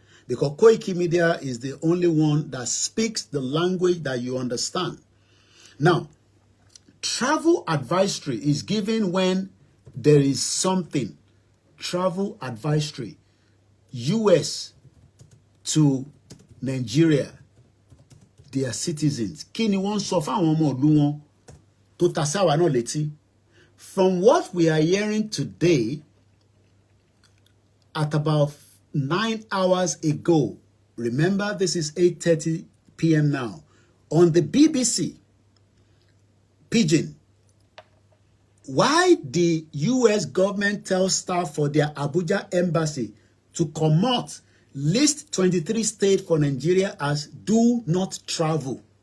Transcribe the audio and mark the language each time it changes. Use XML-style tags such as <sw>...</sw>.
<en>Because Koikimedia is the only one that speaks the language that you understand. Now, travel advisory is given when there is something. Travel advisory. US to Nigeria, their citizens.</en> <yo>Kí ni wọ́n sọ fáwọn ọmọ ìlú wọn tó ta sí àwa náà létí?</yo> <en>From what we are hearing today, at about 9 hours ago, remember this is 8:30 p.m. now, on the BBC Pidgin, why the US government tells staff for their Abuja embassy to come out, list 23 states for Nigeria as do not travel.</en>